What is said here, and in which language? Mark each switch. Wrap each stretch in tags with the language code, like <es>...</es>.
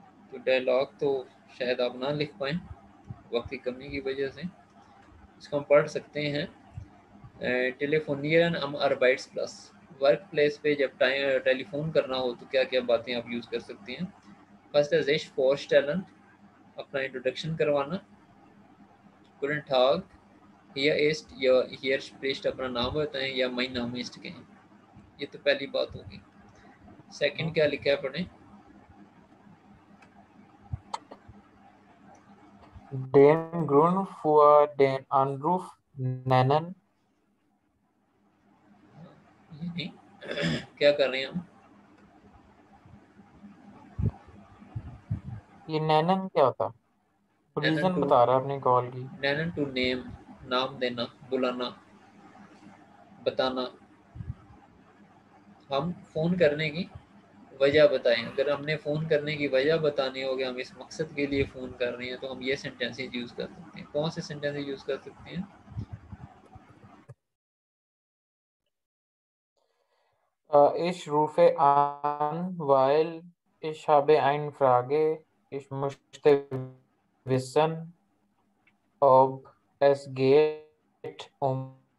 <hi>तो डायलॉग तो शायद आप ना लिख पाएँ वक्त की कमी की वजह से। इसको हम पढ़ सकते हैं। टेलीफोनियन</hi> <de>am Arbeitsplatz,</de> <hi>वर्क प्लेस पे जब टाइम टेलीफोन करना हो तो क्या क्या बातें आप यूज़ कर सकते हैं? फर्स्ट है</hi> <de>sich vorstellen,</de> <hi>अपना इंट्रोडक्शन करवाना।</hi> <de>guten Tag, hier ist या hier spricht</de> <hi>अपना नाम बताएं</hi> <de>या mein Name ist कहें।</de> <hi>ये तो पहली बात होगी। सेकंड क्या लिखा है पढ़ें?</hi> <de>Den Grund für den Anruf nennen।</de> <hi>ये नहीं क्या कर रहे हैं हम? ये नैनन क्या होता है?</hi> <de>नैनन</de> <en>reason to</en> <hi>बता रहा है अपनी कॉल की।</hi> <de>नैनन</de> <en>to name,</en> <hi>नाम देना, बुलाना, बताना। हम फ़ोन करने की वजह बताएं। अगर हमने फ़ोन करने की वजह बतानी हो कि हम इस मकसद के लिए फ़ोन कर रहे हैं तो हम ये सेंटेंसेस यूज़ कर सकते हैं। कौन से सेंटेंसेस यूज़ कर सकते हैं?</hi> <de>Ich rufe an, weil ich habe eine Frage. Ich möchte wissen, ob es geht um</de>